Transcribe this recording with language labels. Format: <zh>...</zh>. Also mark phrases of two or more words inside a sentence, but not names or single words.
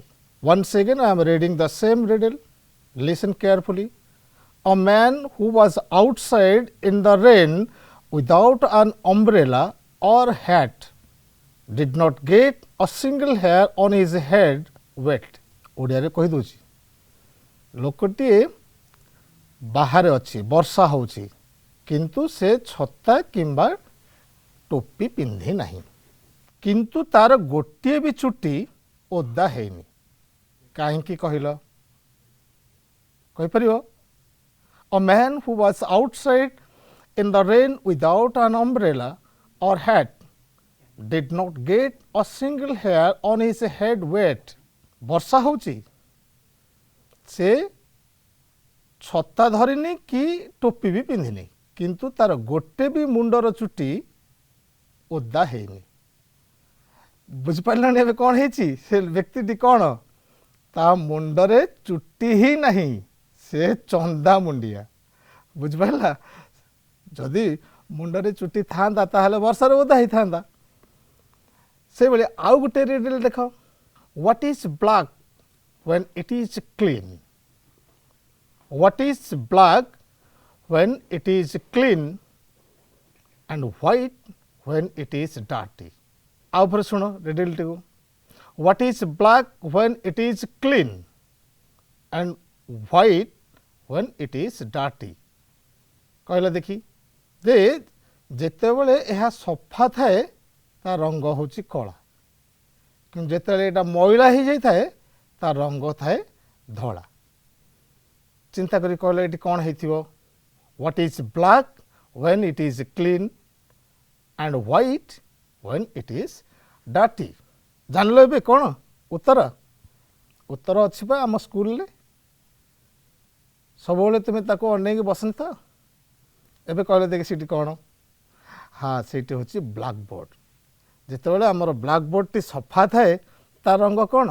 <en>Once again I am reading the same riddle. Listen carefully. A man who was outside in the rain without an umbrella or hat did not get a single hair on his head wet.</en> <or>ଓଡ଼ିଆରେ କହିଦେଉଛି, ଲୋକଟିଏ ବାହାରେ ଅଛି, ବର୍ଷା ହେଉଛି, କିନ୍ତୁ ସେ ଛତା କିମ୍ବା ଟୋପି ପିନ୍ଧି ନାହିଁ, କିନ୍ତୁ ତାର ଗୋଟିଏ ବି ଚୁଟି ଓଦା ହେଇନି। କାହିଁକି କହିଲ? କହିପାରିବ?</or> <en>A man who was outside in the rain without an umbrella or hat did not get a single hair on his head wet.</en> <or>ବର୍ଷା ହେଉଛି, ସେ ଛତା ଧରିନି କି ଟୋପି ବି ପିନ୍ଧିନି, କିନ୍ତୁ ତାର ଗୋଟେ ବି ମୁଣ୍ଡର ଚୁଟି ଓଦା ହେଇନି। ବୁଝିପାରିଲାନି ଏବେ କ'ଣ ହେଇଛି? ସେ ବ୍ୟକ୍ତିଟି କ'ଣ? ତା ମୁଣ୍ଡରେ ଚୁଟି ହିଁ ନାହିଁ, ସେ ଚନ୍ଦା ମୁଣ୍ଡିଆ। ବୁଝିପାରିଲା? ଯଦି ମୁଣ୍ଡରେ ଚୁଟି ଥାନ୍ତା ତାହେଲେ ବର୍ଷାରେ ଓଦା ହେଇଥାନ୍ତା। ସେଇଭଳି ଆଉ ଗୋଟେ ରିଡଲ୍ ଦେଖ।</or> <en>What is black when it is clean? What is black when it is clean and white when it is dirty?</en> <or>ଆଉ ପରେ ଶୁଣ ରିଡଲ୍ଟିକୁ।</or> <en>What is black when it is clean and white when it is dirty?</en> <or>କହିଲା ଦେଖି। ଯେ ଯେତେବେଳେ ଏହା ସଫା ଥାଏ ତା ରଙ୍ଗ ହେଉଛି କଳା, କିନ୍ତୁ ଯେତେବେଳେ ଏଇଟା ମଇଳା ହେଇଯାଇଥାଏ ତା ରଙ୍ଗ ଥାଏ ଧଳା। ଚିନ୍ତା କରି କହିଲେ ଏଠି କ'ଣ ହେଇଥିବ?</or> <en>What is black when it is clean and white when it is dirty?</en> <or>ଜାଣିଲ ଏବେ କ'ଣ ଉତ୍ତର? ଉତ୍ତର ଅଛି ବା ଆମ ସ୍କୁଲରେ। ସବୁବେଳେ ତୁମେ ତାକୁ ଅନେଇକି ବସିଥା। ଏବେ କହିଲେ ଦେଖି ସେଠି କ'ଣ? ହଁ, ସେଇଠି ହେଉଛି</or> <en>black board.</en> <or>ଯେତେବେଳେ ଆମର</or> <en>black board</en> <or>ସଫା ଥାଏ ତା ରଙ୍ଗ କ'ଣ?</or>